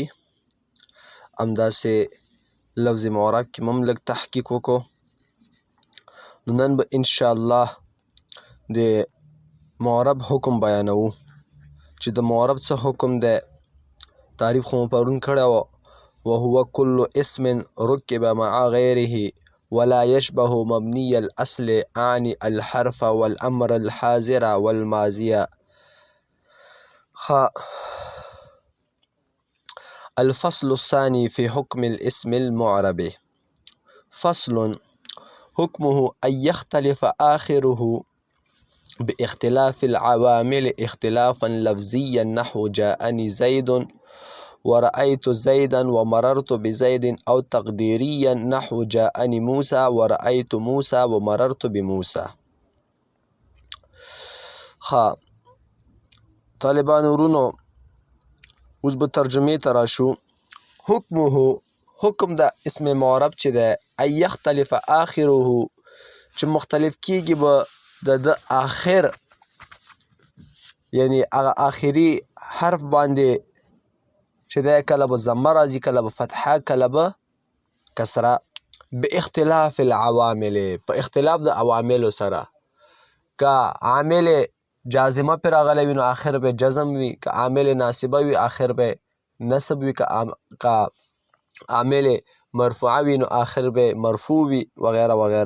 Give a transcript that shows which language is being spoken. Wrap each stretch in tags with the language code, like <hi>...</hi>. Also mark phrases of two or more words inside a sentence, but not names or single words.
<ps>همداسې لفظ معرب کې هم لږ تحقیق وکړو. نو نن به انشاءالله د معرب حکم بیانوو چې د معرب څه حکم دی. تعریف خو مو پرون کړی و.</ps> <ar>وهو كل اسم ركب مع غيره ولا يشبه مبني الأصل أعني الحرف والأمر الحاضر والماضي. الفصل الثاني في حكم الاسم المعرب. فصل حكمه أن يختلف آخره باختلاف العوامل اختلافا لفظيا نحو جاءني زيد ورأيت زيدا ومررت بزيد أو تقديريا نحو جاءني موسى ورأيت موسى ومررت بموسى.</ar> <ps>طالبان ورونو اوس به ترجمې ته راشو. حکمه حکم د اسم معرب چې دی</ps> <ar>ان یختلف آخره</ar> <ps>چې مختلف کیږي به د آخر یعنی هغه آخري حرف باندې چې دی کله به ضمه راځي کله به فتحه کله به کسره</ps> <ar>باختلاف العوامل</ar> <ps>په اختلاف د عواملو سره. که عامل جازمه پې راغلی وي نو آخر به جزم وي، که عامل ناصبه وي آخر به نصب وي، که عامل مرفوعه وي نو آخر به مرفوع وي وغیره وغیره.</ps>